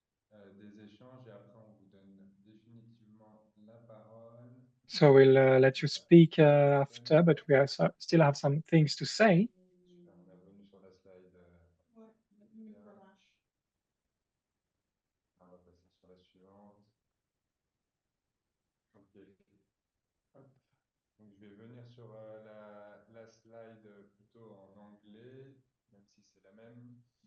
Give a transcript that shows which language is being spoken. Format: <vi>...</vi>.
<fr>On va avoir des échanges et après on vous donne définitivement la parole.</fr> <en>So we'll let you speak after, but we still have some things to say.</en> <fr>Super, on est revenu sur la slide. Ouais, ça marche. On va passer sur la suivante. Ok. Hop. Donc, je vais venir sur la slide plutôt en anglais, même si c'est la même.</fr>